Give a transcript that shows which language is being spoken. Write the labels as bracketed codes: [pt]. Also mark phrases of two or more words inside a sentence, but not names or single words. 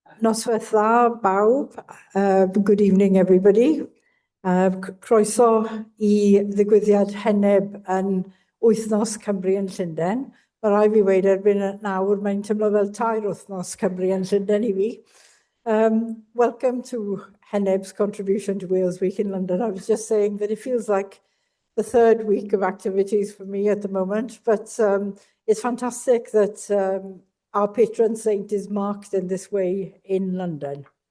[cy] Noswaith dda bawb. [en] Good evening, everybody. [cy] Croeso I ddigwyddiad heneb yn wythnos Cymru yn Llundain. Mae rai fi wedi erbyn nawr, mae'n teimlo fel tair wythnos Cymru yn Llundain I fi. [en] Welcome to Heneb's contribution to Wales Week in London. I was just saying that it feels like the third week of activities for me at the moment, but it's fantastic that our patron saint is marked in this way in London.